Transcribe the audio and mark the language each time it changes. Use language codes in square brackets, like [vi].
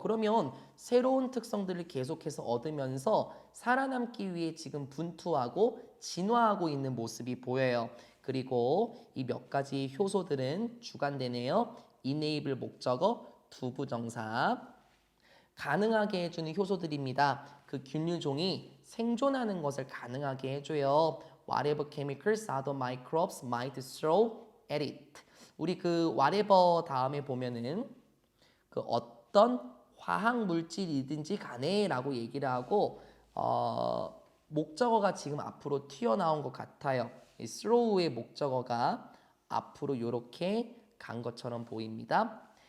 [ko] 그러면 새로운 특성들을 계속해서 얻으면서 살아남기 위해 지금 분투하고 진화하고 있는 모습이 보여요. 그리고 이 몇 가지 효소들은 주관되네요. enable 목적어, 두부정사. 가능하게 해주는 효소들입니다. 그 균류종이 생존하는 것을 가능하게 해줘요. [en] Whatever chemicals other microbes might throw at it. [ko] 우리 그 whatever 다음에 보면은 그 어떤 화학 물질이든지 간에라고 얘기를 하고 목적어가 지금 앞으로 튀어나온 것 같아요. 이 throw의 목적어가 앞으로 이렇게 간 것처럼 보입니다.